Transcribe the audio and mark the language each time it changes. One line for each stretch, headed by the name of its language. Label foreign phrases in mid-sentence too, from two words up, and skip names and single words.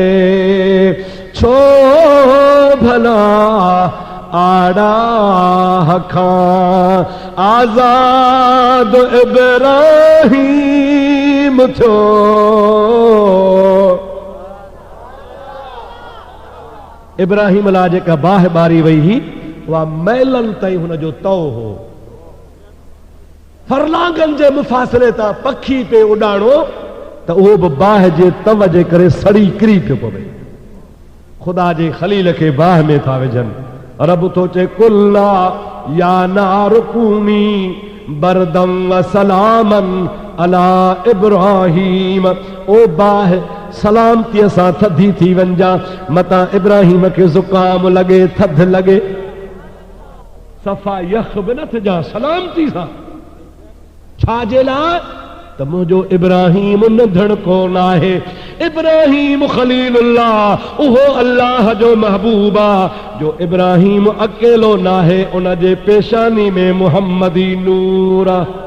Sindhi: छो भला आड़ा खां आज़ाद इब्राहीम थियो, इब्राहिम अला जेका बाहि ॿारी वई हुई, उहा महिलनि ताईं हुनजो तओ हो। फरलांगनि जे मुफ़ासिले तां पखी पे उॾाणो त उहो बि बाहि जे तव जे करे सड़ी किरी पियो पवे। ख़ुदा जे खलील खे बाहि में था विझनि। रब थो चए,
Arabic: قلنا يا نار كوني بردا وسلاما على إبراهيم.
Sindhi: ओ बाहि सलामतीअ सां थधी थी वञा, मतां इब्राहिम खे ज़ुकाम लॻे, थधि लॻे, सफ़ा यख बि न थिजां सलामती सां। छाजे लाइ? त मुंहिंजो इब्राहिम नंढण कोन आहे, इब्राहिम खलीलुल्लाह, उहो अल्लाह जो महबूब आहे, जो इब्राहिम अकेलो न आहे, उन जे पेशानी में मुहम्मदी नूर आहे।